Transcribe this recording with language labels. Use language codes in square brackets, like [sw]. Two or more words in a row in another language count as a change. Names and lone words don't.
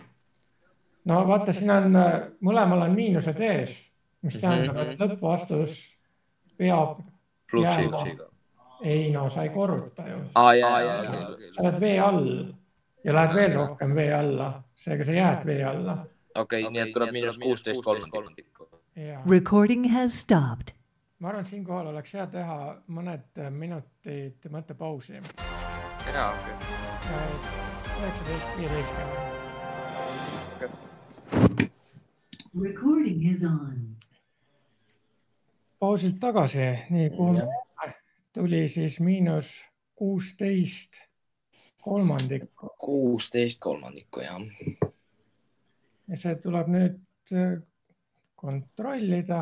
[et] No vaata, siin on, mõlemal on miinused ees, mis tähendab, et lõppvastus peab jääma. Ei, no sa ei korruta ju. Sa oled vee all ja lähed veel rohkem vee alla, seega sa jääd vee alla. Okei, nii et tuleb miinus 16 kolmandikku. [en] Recording has stopped. [et] Ma arvan, siin kohal oleks hea teha mõned minutid mõttepausi. Jaa, okei. 19:15. [en] Recording is on. [et] Pausilt tagasi, nii kuhu me tuli siis -16 kolmandikku. 16 kolmandikku, jah. Ja see tuleb nüüd kontrollida.